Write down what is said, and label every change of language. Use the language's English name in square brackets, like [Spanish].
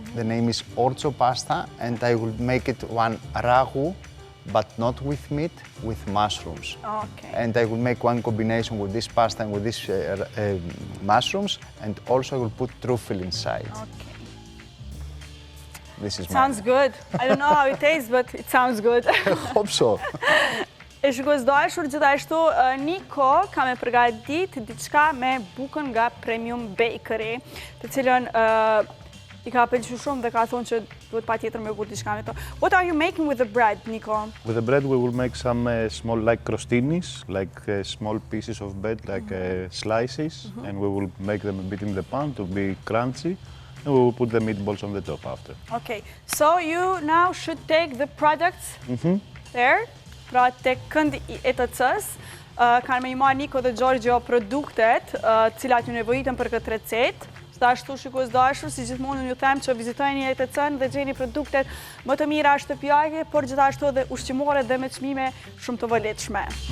[English] The name is orzo pasta, and I will make it one ragu, but not with meat, with mushrooms. Okay. And I will make one combination with this pasta and with these mushrooms, and also I will put truffle inside. Okay. This is Sounds good. I don't know how it tastes, but it sounds good. I hope so. [Albanian] E shikues dashur, gjithashtu Niko ka me përgatit diçka me bukën nga Premium Bakery, të cilën I ka pëlqyer shumë dhe ka thonë që duhet patjetër me bërë diçka me to. [English] What are you making with the bread, Niko? With the bread, we will make some small, like crostinis, like small pieces of bread, like slices, and we will make them a bit in the pan to be crunchy, and we will put the meatballs on the top after. Okay, so you now should take the products there, [Albanian] pra tek këndi I ETC-s, kanë me I marrë Niko dhe Giorgio produktet, cilat ju nevojiten për këtë recetë. Ashtu shikues dashur, si gjithmonë ju them që vizitojeni ETC-n dhe gjeni produktet më të mira shtëpiake, por gjithashtu edhe ushqimore dhe me çmime shumë të vëlefshme.